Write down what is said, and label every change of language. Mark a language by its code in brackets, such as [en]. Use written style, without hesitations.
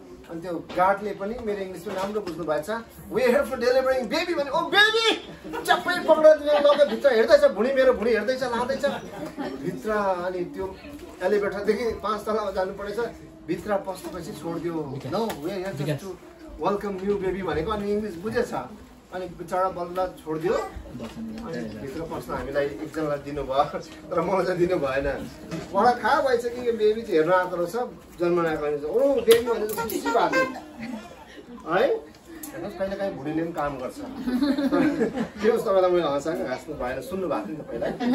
[ne] अनि त्यो गार्डले पनि मेरो इङ्ग्लिस पनि राम्रो बुझ्नु भएछ। [en] we here for delivering baby [ne] भने ओ बेबी चप्पै पक्रेर लगेर भित्र हेर्दैछ। मेरो भुँडी हेर्दैछ, लाँदैछ भित्र। अनि त्यो एलिभेटरदेखि 5 तलामा जानु परेछ। भित्र पस्नुपर्छ छोडिदियो [en] no we here to welcome new baby [ne] भनेको। अनि इङ्ग्लिस बुझेछ अनि बिचरा बल्ल छोडिदियो। अनि भित्र पस्न हामीलाई एकजनालाई दिनुभयो तर मलाई चाहिँ दिनु भएन। मलाई थाहा भएछ कि यो बेबी चाहिँ हेर्न आएको रहेछ जन्मन आएको रहेछ। ओ बेबी भनेर खुसी भएको है। हेर्नुहोस् कहिले काहीँ भुँडीले पनि काम गर्छ। के होस् तपाईँलाई मैले हँसाएको हाँस्नु भएन, सुन्नु भएको थियो नि तपाईँलाई।